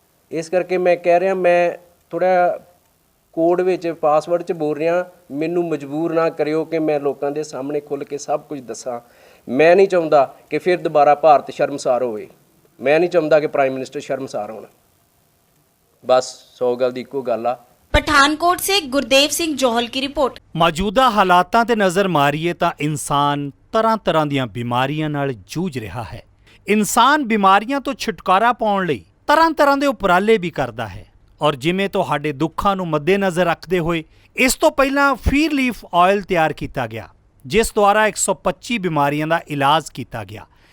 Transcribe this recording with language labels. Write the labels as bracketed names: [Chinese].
[Punjabi] ਇਸ ਕਰਕੇ ਮੈਂ ਕਹਿ ਰਿਹਾ, ਮੈਂ ਥੋੜ੍ਹਾ ਕੋਡ ਵਿੱਚ ਪਾਸਵਰਡ 'ਚ ਬੋਲ ਰਿਹਾ। ਮੈਨੂੰ ਮਜਬੂਰ ਨਾ ਕਰਿਓ ਕਿ ਮੈਂ ਲੋਕਾਂ ਦੇ ਸਾਹਮਣੇ ਖੁੱਲ੍ਹ ਕੇ ਸਭ ਕੁਝ ਦੱਸਾਂ। ਮੈਂ ਨਹੀਂ ਚਾਹੁੰਦਾ ਕਿ ਫਿਰ ਦੁਬਾਰਾ ਭਾਰਤ ਸ਼ਰਮਸਾਰ ਹੋਵੇ। ਮੈਂ ਨਹੀਂ ਚਾਹੁੰਦਾ ਕਿ ਪ੍ਰਾਈਮ ਮਿਨਿਸਟਰ ਸ਼ਰਮਸਾਰ ਹੋਣ। बस 100 गल दी इक्को गल आ। [Hindi] पठानकोट से गुरदेव सिंह जौहल की रिपोर्ट। [Punjabi] ਮੌਜੂਦਾ ਹਾਲਾਤਾਂ ਤੇ ਨਜ਼ਰ ਮਾਰੀਏ ਤਾਂ ਇਨਸਾਨ ਤਰ੍ਹਾਂ ਦੀਆਂ ਬਿਮਾਰੀਆਂ ਨਾਲ ਜੂਝ ਰਿਹਾ ਹੈ। ਇਨਸਾਨ ਬਿਮਾਰੀਆਂ ਤੋਂ ਛੁਟਕਾਰਾ ਪਾਉਣ ਲਈ ਤਰ੍ਹਾਂ ਦੇ ਉਪਰਾਲੇ ਵੀ ਕਰਦਾ ਹੈ, ਔਰ ਜਿਵੇਂ ਤੁਹਾਡੇ ਦੁੱਖਾਂ ਨੂੰ ਮੱਦੇਨਜ਼ਰ ਰੱਖਦੇ ਹੋਏ ਇਸ ਤੋਂ ਪਹਿਲਾਂ ਫੀਰ ਲੀਫ ਆਇਲ ਤਿਆਰ ਕੀਤਾ ਗਿਆ, ਜਿਸ ਦੁਆਰਾ 125 ਬਿਮਾਰੀਆਂ ਦਾ ਇਲਾਜ ਕੀਤਾ ਗਿਆ,